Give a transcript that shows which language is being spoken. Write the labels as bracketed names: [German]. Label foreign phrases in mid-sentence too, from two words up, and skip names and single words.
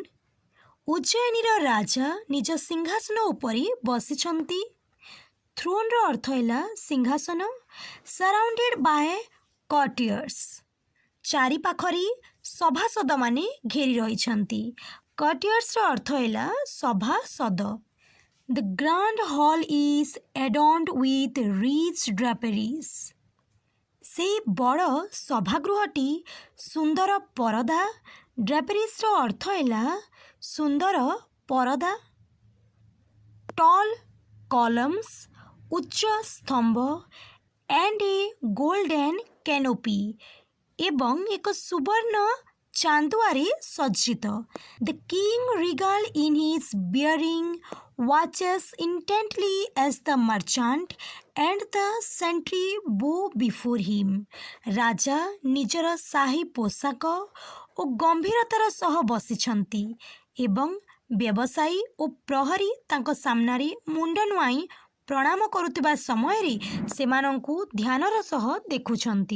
[Odia] ଉଜ୍ଜୟିନୀର ରାଜା ନିଜ ସିଂହାସନ ଉପରେ ବସିଛନ୍ତି। ଥ୍ରୋନ୍ର ଅର୍ଥ ହେଲା ସିଂହାସନ। [English] Surrounded by courtiers. [Odia] ଚାରିପାଖରେ ସଭାସଦମାନେ ଘେରି ରହିଛନ୍ତି। କଟିୟର୍ସର ଅର୍ଥ ହେଲା ସଭାସଦ। [English] The grand hall is adorned with rich draperies. [Odia] ସେହି ବଡ଼ ସଭାଗୃହଟି ସୁନ୍ଦର ପରଦା, ଡ୍ରାପେରିଜ୍ର ଅର୍ଥ ହେଲା ସୁନ୍ଦର ପରଦା। [English] tall columns, [Odia] ଉଚ୍ଚ ସ୍ତମ୍ଭ, [English] and a golden canopy, [Odia] ଏବଂ ଏକ ସୁବର୍ଣ୍ଣ ଚାନ୍ଦୁଆରେ ସଜ୍ଜିତ। [English] The king regal in his bearing watches intently as the merchant and the sentry bow before him. [Odia] ରାଜା ନିଜର ସାହି ପୋଷାକ ଓ ଗମ୍ଭୀରତାର ସହ ବସିଛନ୍ତି ଏବଂ ବ୍ୟବସାୟୀ ଓ ପ୍ରହରୀ ତାଙ୍କ ସାମ୍ନାରେ ମୁଣ୍ଡ ନୁଆଇଁ ପ୍ରଣାମ କରୁଥିବା ସମୟରେ ସେମାନଙ୍କୁ ଧ୍ୟାନର ସହ ଦେଖୁଛନ୍ତି।